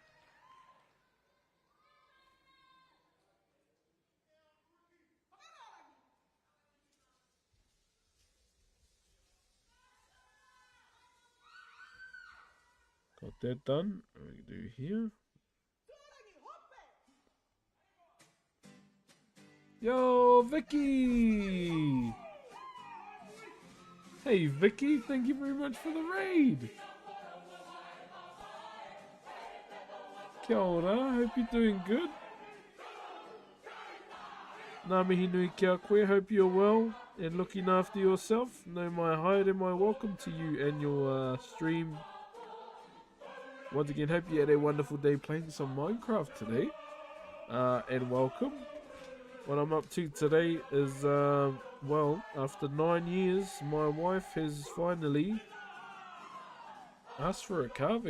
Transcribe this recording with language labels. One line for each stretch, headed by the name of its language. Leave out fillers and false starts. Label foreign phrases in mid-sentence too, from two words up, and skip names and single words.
English: Got that done. What do we do here? Yo, Vicky! Hey, Vicky, thank you very much for the raid.
Māori: Kia ora,
English: hope you're doing good.
Māori: Ngā mihi nui kia koe,
English: hope you're well and looking after yourself.
Māori: No mai haere mai,
English: welcome to you and your stream. Once again, hope you had a wonderful day playing some Minecraft today. And welcome. What I'm up to today is, well, after 9 years, my wife has finally asked for a carving.